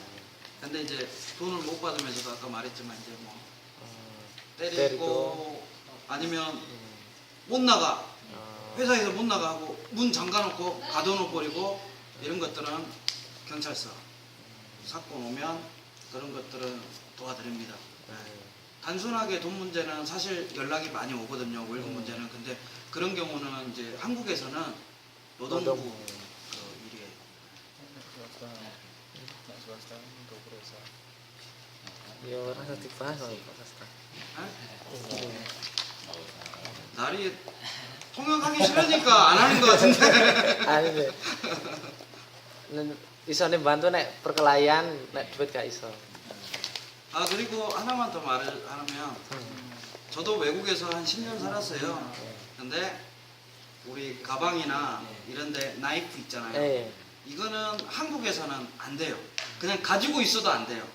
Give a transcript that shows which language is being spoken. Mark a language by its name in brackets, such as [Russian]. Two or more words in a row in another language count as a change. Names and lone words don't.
[Korean] 근데 이제 돈을 못 받으면 제가 아까 말했지만 이제 뭐 때리고 아니면 못 나가 회사에서 못 나가고 문 잠가놓고 가둬놓고 버리고 이런 것들은 경찰서 사건 오면 그런 것들은 도와드립니다. 네. 단순하게 돈 문제는 사실 연락이 많이 오거든요. 월급 문제는. 근데 그런 경우는 이제 한국에서는 노동부 그 일이에요. [Indonesian] Ya orang nanti bahas sama Pak Sasta. [Korean] 네? 날이 통역하기 싫으니까 안 하는 것 같은데. [Indonesian] Anu deh. [Javanese] Iso nih bantu nek perkelahian nek duit gak iso. [Korean] 아 그리고 하나만 더 말을 하면 저도 외국에서 한 10년 살았어요. 근데 우리 가방이나 이런데 나이프 있잖아요. 예. 이거는 한국에서는 안 돼요. 그냥 가지고 있어도 안 돼요.